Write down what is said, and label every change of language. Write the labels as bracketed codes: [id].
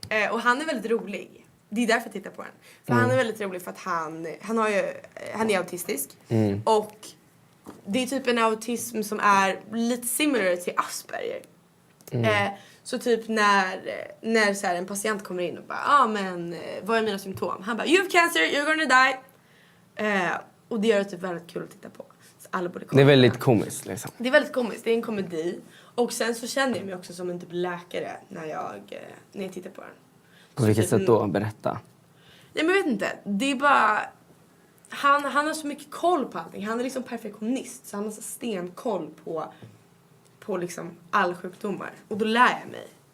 [sv] Och han är väldigt rolig. Det är därför jag tittar på den. För han är väldigt rolig för att han är autistisk. Och det är typ en autism som är lite similar till Asperger. Så typ när så här, en patient kommer in och bara, men vad är mina symptom? Han bara, [en] you have cancer, you're gonna die. [sv] Och det gör det typ väldigt kul att titta på. Så alla borde kolla. Det är väldigt komiskt liksom. Det är väldigt komiskt, det är en komedi. Och sen så känner jag mig också som en typ läkare när jag tittar på den. På vilket sätt då? Berätta. Nej, men jag vet inte. Det är bara... Han har så mycket koll på allting. Han är liksom perfektionist. Så han har så stenkoll på liksom all sjukdomar. Och då lär jag mig.